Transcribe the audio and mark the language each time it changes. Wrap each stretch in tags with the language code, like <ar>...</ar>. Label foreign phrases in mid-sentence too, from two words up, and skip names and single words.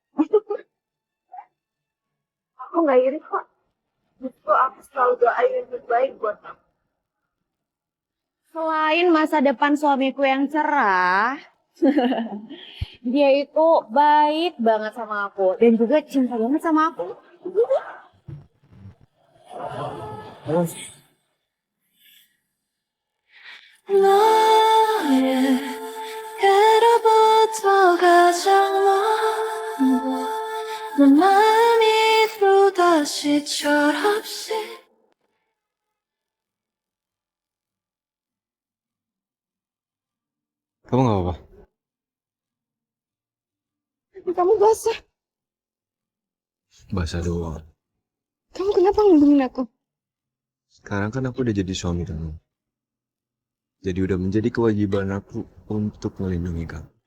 <id>Aku nggak iri kok. Justru aku selalu doain yang terbaik buat kamu. Selain masa depan suamiku yang cerah, dia itu baik banget sama aku dan juga cinta banget sama aku.</id> <ko>너의 예로부터 가장 먼 내 마음이 또다시 철없이</ko> <id>Kamu nggak apa-apa? Kamu basah. Basah doang. Kamu kenapa ngelindungin aku? Sekarang kan aku udah jadi suami kamu. Jadi udah menjadi kewajiban aku untuk melindungi kamu.</id>